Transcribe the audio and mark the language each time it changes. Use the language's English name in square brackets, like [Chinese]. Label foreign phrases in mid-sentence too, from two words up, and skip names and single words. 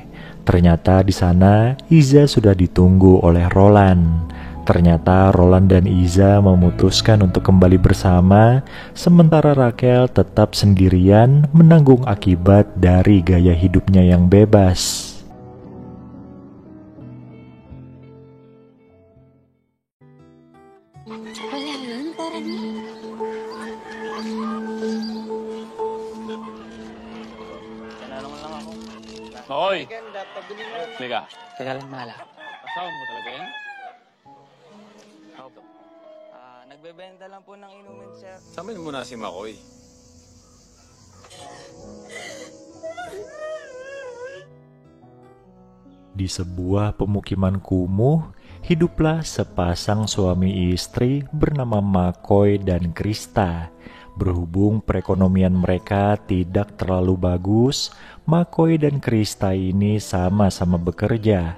[Indonesian] Ternyata di sana Iza sudah ditunggu oleh Roland. Ternyata Roland dan Iza memutuskan untuk kembali bersama, sementara Rachel tetap sendirian menanggung akibat dari gaya hidupnya yang bebas. [Filipino] Wala yun, parang Hoy! Teka, Teka lang, Mala. asawa mo talaga yan? Opo. Nagbebenta lang po ng inumin, sir. Samin mo na si Makoy. [Indonesian] Di sebuah pemukiman kumuh, hiduplah sepasang suami istri bernama Makoy dan Krista. Berhubung perekonomian mereka tidak terlalu bagus, Makoy dan Krista ini sama-sama bekerja.